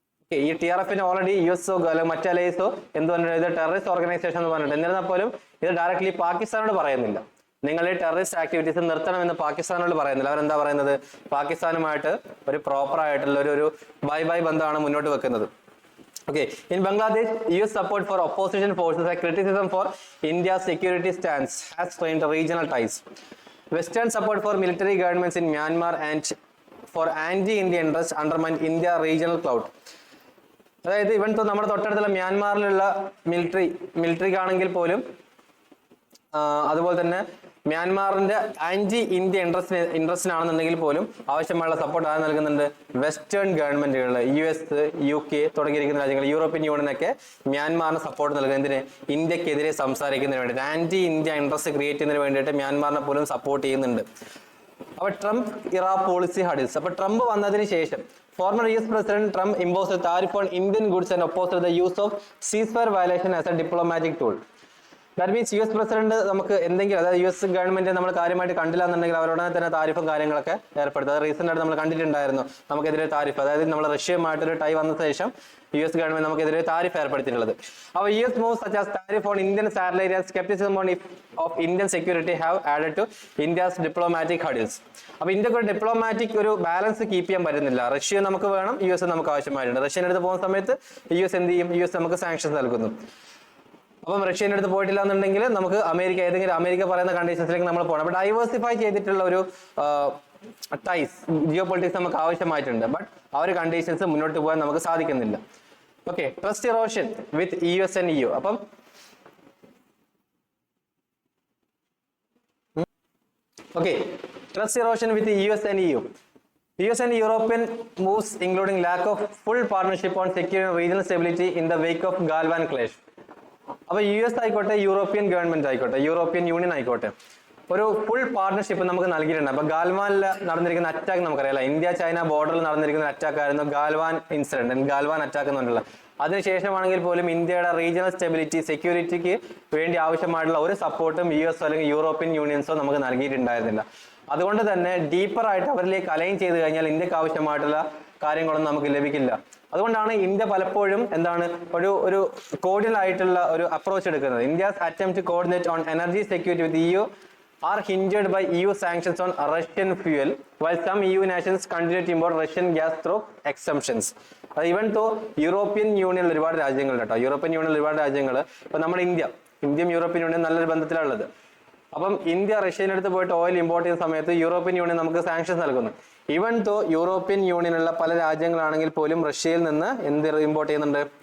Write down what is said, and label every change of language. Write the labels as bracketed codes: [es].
[ml] ഈ TRF-ന് ഓൾറെഡി US-ഓ അല്ലെങ്കിൽ മറ്റ് അലൈസോ എന്ത് പറഞ്ഞിട്ട് ഇത് ടെററിസ്റ്റ് ഓർഗനൈസേഷൻ എന്ന് പറഞ്ഞിട്ട്, എന്നിരുന്നാൽ പോലും ഇത് ഡയറക്ട്ലി പാകിസ്ഥാനോട് പറയുന്നില്ല. നിങ്ങൾ ഈ ടെററിസ്റ്റ് ആക്ടിവിറ്റീസ് നിർത്തണമെന്ന് പാകിസ്ഥാനോട് പറയുന്നില്ല. അവരെന്താ പറയുന്നത്? പാകിസ്ഥാനുമായിട്ട് ഒരു പ്രോപ്പർ ആയിട്ടുള്ള ഒരു ബൈ ബന്ധമാണ് മുന്നോട്ട് വെക്കുന്നത്. [en] Okay, in Bangladesh, US support for opposition forces and criticism for India's security stance has strained regional ties. Western support for military governments in Myanmar and for anti-India interests undermine India regional clout. [ml] അതായത് ഇവൻ നമ്മുടെ തൊട്ടടുത്തുള്ള മ്യാൻമാറിലുള്ള മിലിറ്ററിക്കാണെങ്കിൽ പോലും അതുപോലെ തന്നെ മ്യാൻമാറിന്റെ anti India ഇൻട്രസ്റ്റിനാണെന്നുണ്ടെങ്കിൽ പോലും ആവശ്യമായുള്ള support ആര് നൽകുന്നുണ്ട്? വെസ്റ്റേൺ ഗവൺമെന്റുകൾ, US, UK തുടങ്ങിയിരിക്കുന്ന രാജ്യങ്ങൾ, യൂറോപ്യൻ യൂണിയനൊക്കെ മ്യാൻമാറിന് സപ്പോർട്ട് നൽകുന്നതിന്, ഇന്ത്യക്കെതിരെ സംസാരിക്കുന്നതിന് വേണ്ടിയിട്ട്, ആന്റി ഇന്ത്യ ഇൻട്രസ്റ്റ് ക്രിയേറ്റ് ചെയ്യുന്നതിന് വേണ്ടിയിട്ട് മ്യാൻമാറിനെ പോലും സപ്പോർട്ട് ചെയ്യുന്നുണ്ട്. [en] അപ്പൊ Trump era policy hurdles. [ml] അപ്പൊ ട്രംപ് വന്നതിന് ശേഷം [en] former US President Trump imposed a tariff on Indian goods and opposed the use of ceasefire violation as a diplomatic tool. [ml] That means US president നമുക്ക് എന്തെങ്കിലും, അതായത് US ഗവൺമെന്റ് നമ്മൾ കാര്യമായിട്ട് കണ്ടില്ല എന്നുണ്ടെങ്കിൽ അവരോടനെ തന്നെ താരിഫും കാര്യങ്ങളൊക്കെ ഏർപ്പെടുത്തും. അത് റീസെന്റ് ആയിട്ട് നമ്മൾ കണ്ടിട്ടുണ്ടായിരുന്നു നമുക്കെതിരെ താരിഫ്, അതായത് നമ്മൾ റഷ്യയുമായിട്ടൊരു ടൈ വന്ന ശേഷം US ഗവൺമെന്റ് നമുക്കെതിരെ താരിഫ് ഏർപ്പെടുത്തിയിട്ടുള്ളത്. [en] അപ്പോൾ US moves such as tariff on Indian satellite and skepticism on of Indian security have added to India's diplomatic hurdles. [ml] അപ്പോൾ ഇന്ത്യക്ക് ഒരു ഡിപ്ലോമാറ്റിക് ഒരു ബാലൻസ് കീപ്പ് ചെയ്യാൻ പറ്റുന്നില്ല. റഷ്യ നമുക്ക് വേണം, US നമുക്ക് ആവശ്യമായിട്ടുണ്ട്. റഷ്യൻ്റെ അടുത്ത് പോകുന്ന സമയത്ത് US എന്ത് ചെയ്യും? US നമുക്ക് സാങ്ഷൻസ് നൽകുന്നു. അപ്പം റഷ്യൻ്റെ അടുത്ത് പോയിട്ടില്ല എന്നുണ്ടെങ്കിൽ നമുക്ക് അമേരിക്ക പറയുന്ന കണ്ടീഷൻസിലേക്ക് നമ്മൾ പോകണം. അപ്പോൾ ഡൈവേഴ്സിഫൈ ചെയ്തിട്ടുള്ള ഒരു ടൈസ്, ജിയോ പൊളിറ്റിക്സ് നമുക്ക് ആവശ്യമായിട്ടുണ്ട്. ബട്ട് ആ ഒരു കണ്ടീഷൻസ് മുന്നോട്ട് പോകാൻ നമുക്ക് സാധിക്കുന്നില്ല. Okay, [en] Trust erosion with US and EU. അപ്പം okay, trust erosion with US and EU. US and European moves including lack of full partnership on securing regional stability in the wake of Galwan clash. [ml] അപ്പൊ US ആയിക്കോട്ടെ, European government ആയിക്കോട്ടെ, European union ആയിക്കോട്ടെ, ഒരു full partnership നമുക്ക് നൽകിയിട്ടുണ്ട്. അപ്പൊ ഗാൽവാനിൽ നടന്നിരിക്കുന്ന attack നമുക്കറിയാം, India China ബോർഡറിൽ നടന്നിരിക്കുന്ന അറ്റാക്ക് ആയിരുന്നു ഗാൽവാൻ ഇൻസിഡന്റ്, ഗാൽവാൻ അറ്റാക്ക് എന്നുള്ളത്. അതിനുശേഷമാണെങ്കിൽ പോലും ഇന്ത്യയുടെ റീജിയണൽ സ്റ്റെബിലിറ്റി, സെക്യൂരിറ്റിക്ക് വേണ്ടി ആവശ്യമായിട്ടുള്ള ഒരു സപ്പോർട്ടും US അല്ലെങ്കിൽ യൂറോപ്യൻ യൂണിയൻസോ നമുക്ക് നൽകിയിട്ടുണ്ടായിരുന്നില്ല. അതുകൊണ്ട് തന്നെ ഡീപ്പർ ആയിട്ട് അവരിലേക്ക് അലൈൻ ചെയ്ത് കഴിഞ്ഞാൽ ഇന്ത്യക്ക് ആവശ്യമായിട്ടുള്ള കാര്യങ്ങളൊന്നും നമുക്ക് ലഭിക്കില്ല. അതുകൊണ്ടാണ് ഇന്ത്യ പലപ്പോഴും എന്താണ് ഒരു കോർഡിനൽ ആയിട്ടുള്ള ഒരു അപ്രോച്ച് എടുക്കുന്നത്. [en] India's attempt to coordinate on energy security with EU are hindered by EU sanctions on Russian fuel, while some EU nations continue to import Russian gas through exemptions. Even though [ml] European യൂണിയനിൽ ഒരുപാട് രാജ്യങ്ങളുണ്ട് കേട്ടോ, European യൂണിയനിൽ ഒരുപാട് രാജ്യങ്ങൾ, ഇപ്പൊ നമ്മുടെ ഇന്ത്യയും European union നല്ലൊരു ബന്ധത്തിലുള്ളത്. അപ്പം ഇന്ത്യ റഷ്യൻ്റെ അടുത്ത് പോയിട്ട് ഓയിൽ ഇമ്പോർട്ട് ചെയ്യുന്ന സമയത്ത് യൂറോപ്യൻ യൂണിയൻ നമുക്ക് സാങ്ഷൻസ് നൽകുന്നു. ഈവൻ ദോ യൂറോപ്യൻ യൂണിയനുള്ള പല രാജ്യങ്ങളാണെങ്കിൽ പോലും റഷ്യയിൽ നിന്ന് എന്ത് ഇമ്പോർട്ട് ചെയ്യുന്നുണ്ട്?